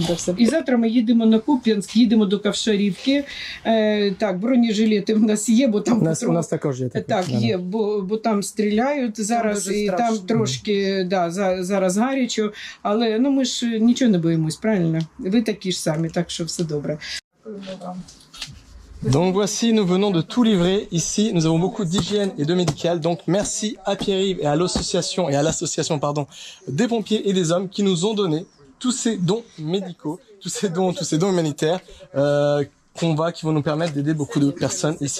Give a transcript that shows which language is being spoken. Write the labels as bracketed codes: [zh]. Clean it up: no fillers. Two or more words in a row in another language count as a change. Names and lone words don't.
[uk] І завтра ми їдемо на Куп'янськ, їдемо до Ковшарівки. Так, бронежилети в нас є, бо там... У нас також є. Так, є, бо там стріляють зараз, і там трошки, да, зараз гарячо, але ну, ми ж нічого не боїмось, правильно? Ви такі ж самі, так що все добре. [fr] Donc voici, nous venons de tout livrer. Ici, nous avons beaucoup d'hygiène et de médical. Donc merci à Pierre-Yves et à l'association des pompiers et des hommes qui nous ont donné tous ces dons médicaux, tous ces dons humanitaires qui vont nous permettre d'aider beaucoup de personnes ici.